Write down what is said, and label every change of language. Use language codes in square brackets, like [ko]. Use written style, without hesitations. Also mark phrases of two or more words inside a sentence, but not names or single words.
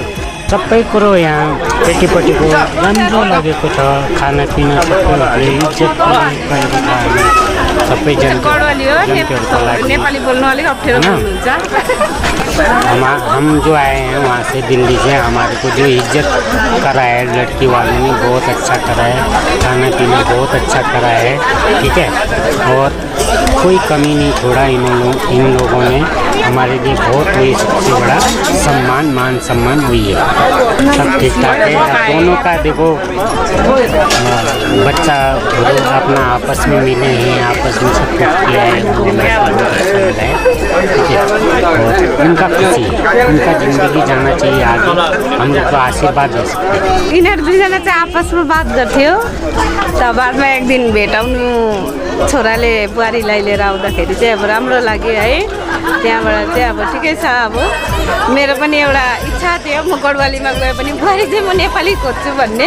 [ne] सबै कुरो यहाँ केटीपट्टिको राम्रो लागेको छ खानापिना सबैले इज्जत गरेको छ सबैजना नेपाली बोल्नु अलिक अप्ठ्यारो हुनुहुन्छ [hi] हम जो आए हैं वहाँ से दिल्ली से हमारे को जो इज्जत करा है लड़की वालों ने बहुत अच्छा करा है खाना पीना बहुत अच्छा करा है ठीक है और कोई कमी नहीं छोड़ा इन लोगों ने हमारे लिए बहुत हुई सबसे बड़ा सम्मान मान सम्मान हुई है सब ठीक ठाक है दोनों का देखो बच्चा अपना आपस में मिले हैं आपस में सब कुछ किया है ठीक है और उनका खुशी उनका जिंदगी जाना चाहिए आगे हम लोग को आशीर्वाद दे सकते हैं [ne] यिनीहरू दुईजना चाहिँ आपसमा बात गर्थ्यो त बादमा एक दिन भेटाउनु छोराले बुहारीलाई लिएर आउँदाखेरि चाहिँ अब राम्रो लाग्यो है त्यहाँबाट चाहिँ अब ठिकै छ। अब मेरो पनि एउटा इच्छा थियो म गढवालीमा गए पनि बुहारी चाहिँ म नेपाली खोज्छु भन्ने।